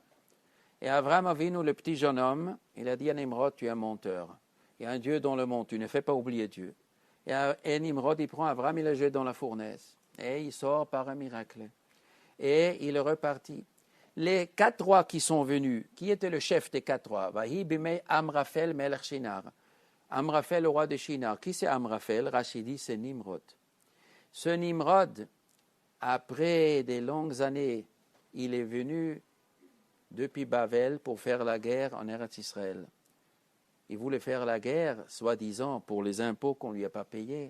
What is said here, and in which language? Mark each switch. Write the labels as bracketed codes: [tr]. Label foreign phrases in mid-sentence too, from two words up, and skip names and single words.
[fr] Et Abraham Avinu, le petit jeune homme, il a dit à Nimrod, tu es un menteur. Il y a un Dieu dans le monde, tu ne fais pas oublier Dieu. Et Nimrod, il prend Abraham, il le jette dans la fournaise. Et il sort par un miracle. Et il est reparti. Les 4 rois qui sont venus, qui était le chef des 4 rois? [he] ויהי בימי אמרפל מלך שנער. [fr] Amraphel, le roi de Shinar. Qui c'est Amraphel? Rachidi, c'est Nimrod. Ce Nimrod, après des longues années, il est venu depuis Babel pour faire la guerre en Eretz Israël. Il voulait faire la guerre, soi-disant, pour les impôts qu'on ne lui a pas payés.